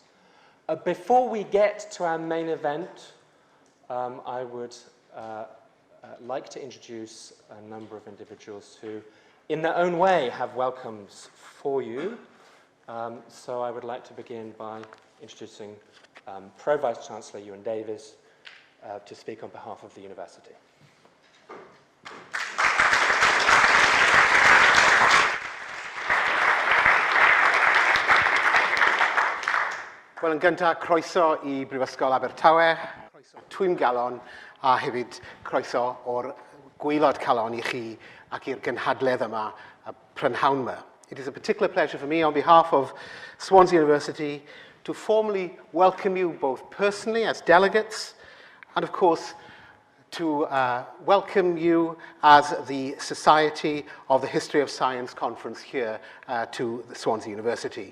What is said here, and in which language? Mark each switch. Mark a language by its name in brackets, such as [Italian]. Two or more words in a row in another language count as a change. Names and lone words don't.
[English] Before we get to our main event, I would like to introduce a number of individuals who, in their own way, have welcomes for you. So I would like to begin by introducing Pro Vice-Chancellor Iwan Davies to speak on behalf of the university. [Welsh] Wel, yn gyntaf, croeso I Brifysgol Abertawe, croeso Twym Galon, a hefyd croeso o'r gwaelod calon I chi ac i'r gynhadledd yma, a prynhawn yma. [English] It is a particular pleasure for me on behalf of Swansea University to formally welcome you both personally as delegates and, of course, to welcome you as the Society of the History of Science Conference here to the Swansea University.